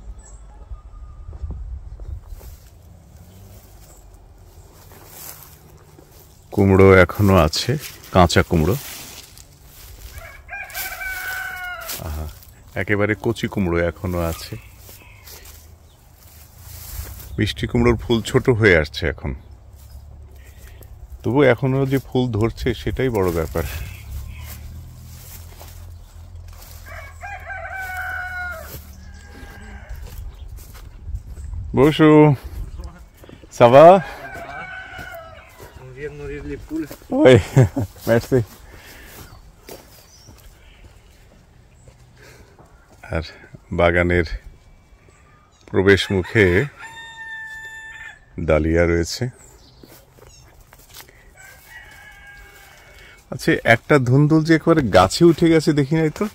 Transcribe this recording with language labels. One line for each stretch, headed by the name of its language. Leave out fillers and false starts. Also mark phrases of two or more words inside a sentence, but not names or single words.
Bangla: কুমড়ো এখনো আছে, কাঁচা কুমড়ো, একেবারে কচি কুমড়ো এখনো আছে। মিষ্টি কুমড়োর ফুল ছোট হয়ে আসছে এখন, তবু এখনো যে ফুল ধরছে সেটাই বড় ব্যাপার।
French: Bonjour. Ça va? On vient de nourrir les poules. Oui, merci.
Bangla: আর বাগানের প্রবেশ মুখে ডালিয়া রয়েছে। আচ্ছা, একটা ধুন্দুল যে একেবারে গাছে উঠে গেছে দেখি নাই তো?